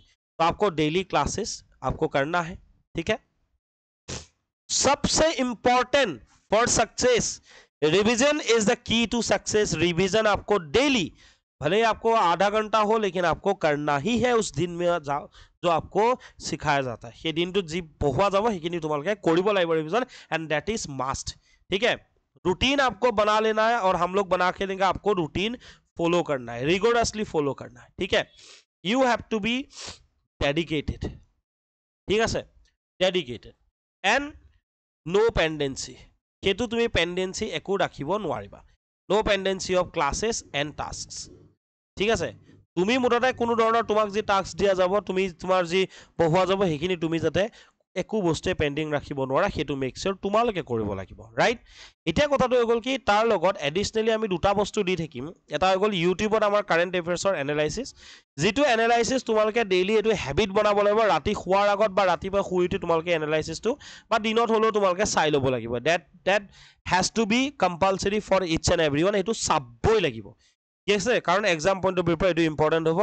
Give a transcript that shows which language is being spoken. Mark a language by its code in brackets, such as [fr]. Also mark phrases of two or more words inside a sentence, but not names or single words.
[hi] तो आपको [en] daily classes [hi] आपको करना है, ठीक है। [en] सबसे important for success, revision is the key to success. [hi] रिवीजन आपको डेली, भले ही आपको आधा घंटा हो, लेकिन आपको करना ही है उस दिन में जो आपको सिखाया जाता है, [as] সেই দিনটোত যি পঢ়োৱা যাব সেইখিনি তোমালোকে কৰিব লাগিব [en] revision, and that is must, [hi] ठीक है। रूटीन आपको बना लेना है और हम लोग बना के देंगे, आपको रूटीन फॉलो करना है, [en] rigorously follow [hi] करना है, ठीक है। [en] you have to be dedicated, [as] ঠিক আছে, [en] dedicated and no pendency, [as] সেইটো তুমি পেন্ডেন্সি একো ৰাখিব নোৱাৰিবা, [en] no pendency of classes and task, [as] ঠিক আছে। তুমি মুঠতে কোনো ধৰণৰ তোমাক যি টাস্ক দিয়া যাব, তুমি তোমাৰ যি পঢ়োৱা যাব সেইখিনি তুমি যাতে একো বস্তুৱে পেণ্ডিং ৰাখিব নোৱাৰা, সেইটো [en] make sure [as] তোমালোকে কৰিব লাগিব, ৰাইট। এতিয়া কথাটো হৈ গ'ল কি, তাৰ লগত এডিচনেলি আমি দুটা বস্তু দি থাকিম, এটা হৈ গ'ল ইউটিউবত আমাৰ [en] current affairs analysis, [as] যিটো এনালাইচিছ তোমালোকে ডেইলি এইটো হেবিট বনাব লাগিব, ৰাতি শোৱাৰ আগত বা ৰাতিপুৱা শুই উঠি তোমালোকে এনালাইচিছটো বা দিনত হ'লেও তোমালোকে চাই ল'ব লাগিব, [en] that has to be compulsory for each and every one, [as] এইটো চাবই লাগিব, ঠিক আছে, কাৰণ [en] exam point of view [as] পৰা এইটো ইম্পৰ্টেণ্ট হ'ব।